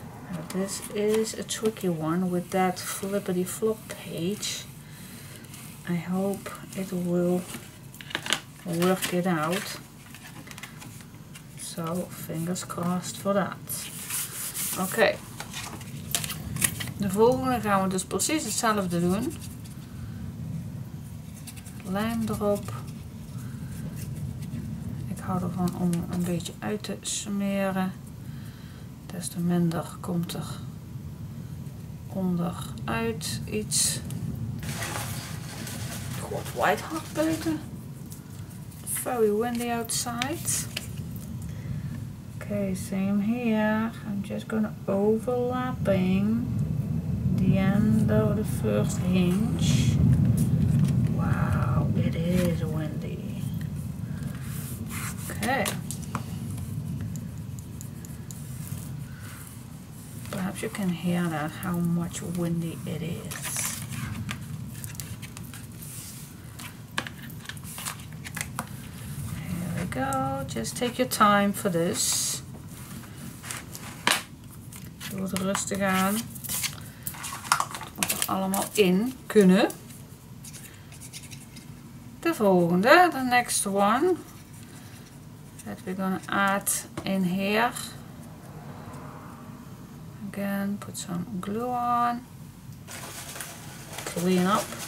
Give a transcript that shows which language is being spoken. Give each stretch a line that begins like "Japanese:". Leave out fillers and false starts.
English: Now this is a tricky one with that flippity flop page. I hope it will work it out. So fingers crossed for that.
Dutch: Oké. De volgende gaan we dus precies hetzelfde doen. Lijm erop. Ik hou ervan om een beetje uit te smeren. Des te minder komt er onderuit iets. Het wordt white hard buiten.
English: Very windy outside. Okay, same here. I'm just gonna overlapping the end of the first hinge. Wow, it is windy. Okay. Perhaps you can hear that, how much windy it is. Here we go. Just take your time for this.
Dutch: Doe het rustig aan. Het moet er allemaal in kunnen. De volgende,
English: the next one, that we're gonna add in here. Again, put some glue on. Clean up.